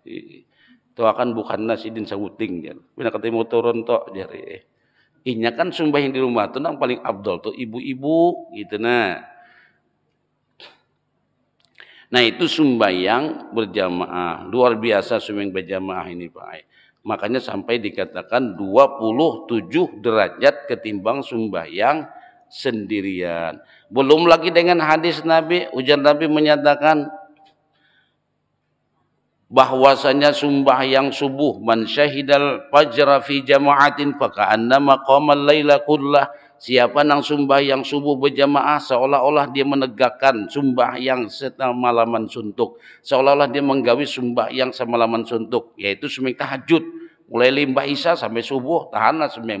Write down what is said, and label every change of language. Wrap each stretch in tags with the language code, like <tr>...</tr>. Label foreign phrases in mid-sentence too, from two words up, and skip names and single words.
<bjn>Itu akan bukan nasidin sahuting jar. Bila ketemu turun tok jari. Inya kan sembahyang di rumah tuh nang paling abdol tuh ibu-ibu gitu nah. Nah itu sembahyang berjamaah, luar biasa sembahyang berjamaah ini Pak. Makanya sampai dikatakan 27 derajat ketimbang sembahyang sendirian. Belum lagi dengan hadis Nabi, ujar Nabi menyatakan bahwasanya sembahyang subuh</bjn> <ar>من شهد الفجر في جماعة فكأنما قام الليل كله.</ar> <bjn>Siapa nang sembahyang subuh berjamaah seolah-olah dia menegakkan sembahyang semalaman suntuk, seolah-olah dia menggawi sembahyang semalaman suntuk, yaitu sembahyang tahajud mulai limbah isya sampai subuh, tahanlah sembahyang.</bjn>